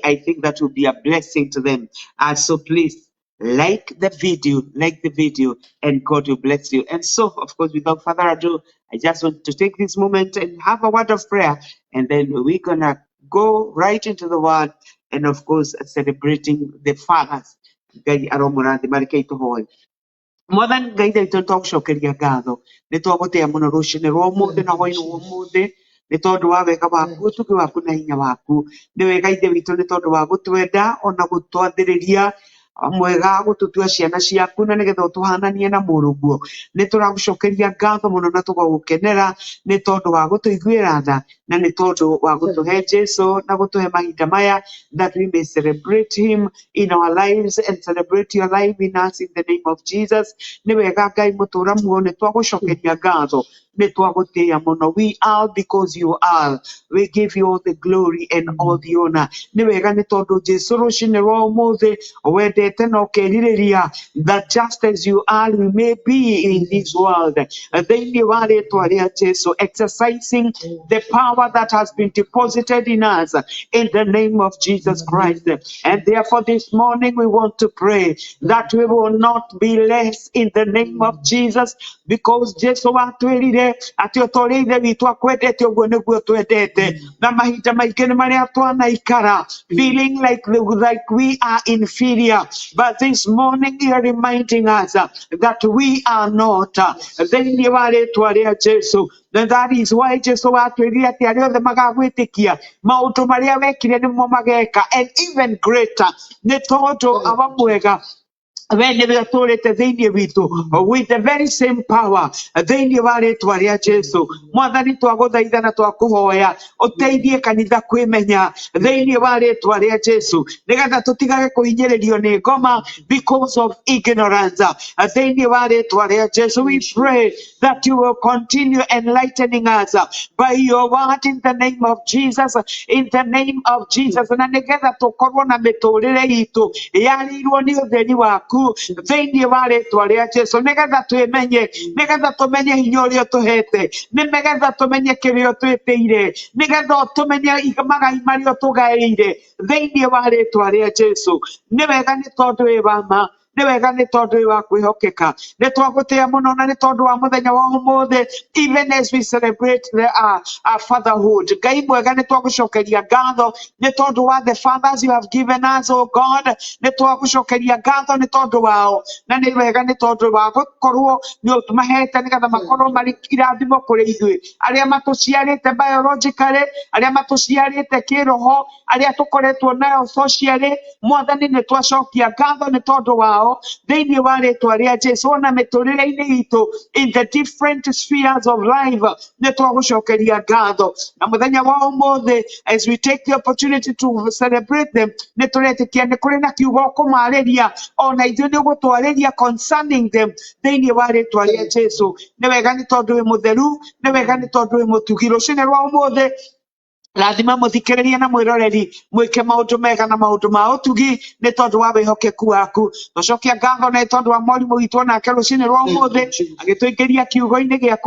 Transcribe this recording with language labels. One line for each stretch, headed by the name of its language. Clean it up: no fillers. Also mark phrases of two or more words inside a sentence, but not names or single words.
English: I think that will be a blessing to them. So please like the video, and God will bless you. And so, of course, without further ado, I just want to take this moment and have a word of prayer, and then we're gonna go right into the word, and of course, celebrating the fathers.
Kikuyu: Ngai aromũrathima, mareke tũhoe. Mwathani Ngai witũ nĩtwagũcokeria ngatho, nĩtwagũtĩĩa mũno rũciinĩ rwa ũmũthĩ na hwainĩ wa ũmũthĩ, nĩ tondũ wa wega waku, ũtugi waku na hinya waku. Nĩ wega ithe witũ nĩ tondũ wa gũtwenda ona gũtwathĩrĩria mwega, gũtũtua ciana ciaku na nĩgetha ũtũhananie na mũrũguo. Nĩ tũragũcokeria ngatho mũno na tũgagũkenera nĩ tondũ wa gũtũiguĩra tha, na nĩ tondũ wa gũtũhe Jesu na gũtũhe mahinda maya,
English: that we may celebrate him in our lives and celebrate your life in us in the name of Jesus.
Kikuyu: Nĩ wega Ngai mũtũra muoyo, nĩ twagũcokeria ngatho, nĩ twagũtĩĩa mũno.
English: We are because you are. We give you all the glory and all the honor.
Kikuyu: Nĩ wega nĩ tondũ Jesu rũciinĩ rwa ũmũthĩ wendete na ũkerirĩria
English: that just as you are we may be in this world.
Kikuyu: Thĩinĩ wa rĩĩtwa rĩa Jesu,
English: exercising the power that has been deposited in us in the name of Jesus Christ. And therefore this morning we want to pray that we will not be less in the name of Jesus, because
Kikuyu: Jesu atwĩrire atĩ ũtorĩa ithe witũ akwendete ũguo nĩguo twendete. Na mahinda maingĩ nĩ marĩa twanaikara
English: feeling like we are inferior, but this morning you are reminding us that we are not.
Kikuyu: Thĩinĩ wa rĩĩtwa rĩa Jesu.
English: And that is why
Kikuyu: Jesu atwĩrire atĩ arĩa othe magagwĩtĩkia maũndũ marĩa wekire nĩmo mageka,
English: and even greater,
Kikuyu: nĩ tondũ awa mwega we nĩwe ũtũrĩte thĩinĩ witũ
English: with the very same power
Kikuyu: thĩinĩ wa rĩtwa rĩa Jesu. Mwathani twagũthaitha na twakũhoya ũteithie kanitha kwĩmenya thĩinĩ wa rĩtwa rĩa Jesu, nĩgetha tũtigage kũhinyĩrĩrio nĩ ngoma
English: because of ignorance
Kikuyu: thĩinĩ wa rĩtwa rĩa Jesu.
English: We pray that you will continue enlightening us by your word in the name of Jesus, in the name of Jesus,
Kikuyu: na nĩgetha tũkorwo na mĩtũrĩre itũ yarĩirwo nĩ ũtheri waku thĩinĩ wa rĩtwa rĩa Jesu, nĩgetha twĩmenye, nĩgetha tũmenye hinya ũrĩa ũtũhete, nĩgetha tũmenye kĩrĩa ũtwĩtĩire, nĩgetha tũmenye magai marĩa ũtũgaĩire thĩinĩ wa rĩtwa rĩa Jesu. Nĩ wega nĩ tondũ wĩ wa ma, nĩ wega nĩ tondũ wĩ wa kwĩhokeka, nĩ twagũtĩĩa mũno na nĩ tondũ wa mũthenya wa ũmũthĩ,
English: even as we celebrate our fatherhood.
Kikuyu: Ngai mwega nĩ twagũcokeria ngatho nĩ tondũ wa
English: the fathers you have given us, oh God,
Kikuyu: nĩ twagũcokeria ngatho nĩ tondũ wao, na nĩ wega nĩ tondũ wa gũkorwo nĩ ũtũmahete nĩgetha makorwo marĩ irathimo kũrĩ ithuĩ arĩa matũciarĩte biologically, arĩa matũciarĩte kĩroho, arĩa tũkoretwo nayo socially. Mwathani nĩ twacokia ngatho nĩ tondũ wao thĩinĩ wa rĩtwa rĩa Jesu, na mĩtũrĩre-inĩ itũ
English: in the different spheres of life
Kikuyu: nĩ twagũcokeria ngatho. Na mũthenya wa ũmũthĩ,
English: as we take the opportunity to celebrate them,
Kikuyu: nĩ tũretĩkia nĩ kũrĩ na kiugo kũmarĩria, ona ithuĩ nĩ gũtwarĩria
English: concerning them
Kikuyu: thĩinĩ wa rĩtwa rĩa Jesu. Nĩ wega nĩ tondũ wĩ mũtheru, nĩ wega nĩ tondũ wĩ mũtugi. Rũciinĩ rwa ũmũthĩ rathima mũthikĩrĩria na mwĩroreri mwĩke maũndũ mega na maũndũ ma ũtugi nĩ tondũ wa wĩhokeku waku. Tũcokia ngatho nĩ tondũ wa mwarimũ witũ onake rũciinĩ rwa ũmũthĩ agĩtũingĩria kiugo-inĩ gĩaku.